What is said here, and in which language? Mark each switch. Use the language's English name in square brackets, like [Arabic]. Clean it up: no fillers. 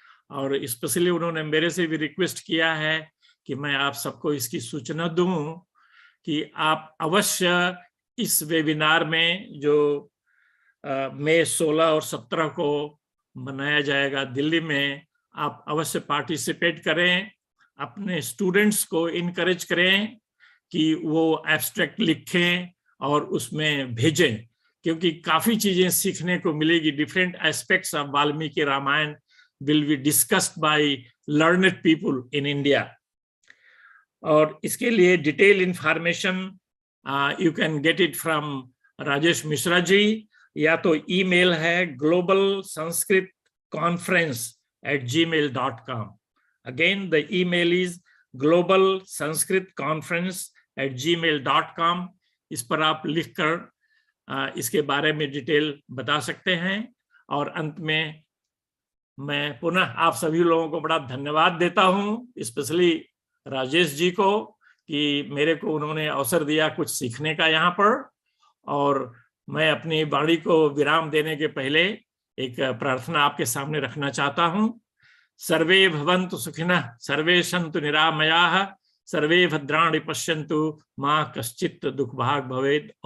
[Hindi] और स्पेशली उन्होंने मेरे से भी रिक्वेस्ट किया है कि मैं आप सबको इसकी सूचना दूं कि आप अवश्य इस वेबिनार में जो मई 16 और 17 को मनाया जाएगा दिल्ली में, आप अवश्य पार्टिसिपेट करें। अपने स्टूडेंट्स को इनकरेज करें कि वो एब्स्ट्रैक्ट लिखें और उसमें भेजें, क्योंकि काफी चीजें सीखने को मिलेगी। [English] Different aspects of Valmiki Ramayana will be discussed by learned people in India। [Hindi] और इसके लिए detail information [English] you can get it from [Hindi] Rajesh Mishra ji, या तो ईमेल है globalsanskritconference@gmail.com। [English] Again the email is globalsanskritconference@gmail.com। [Hindi] इस पर आप लिखकर इसके बारे में डिटेल बता सकते हैं। और अंत में मैं पुनः आप सभी लोगों को बड़ा धन्यवाद देता हूं, स्पेशली राजेश जी को कि मेरे को उन्होंने अवसर दिया कुछ सीखने का यहाँ पर। और मैं अपनी वाणी को विराम देने के पहले एक प्रार्थना आपके सामने रखना चाहता हूं। [Sanskrit] सर्वे भवन्तु सुखिनः, सर्वे सन्तु निरामयाः, सर्वे भद्राणि पश्यन्तु, मा कश्चित् दुःखभाग् भवेत्।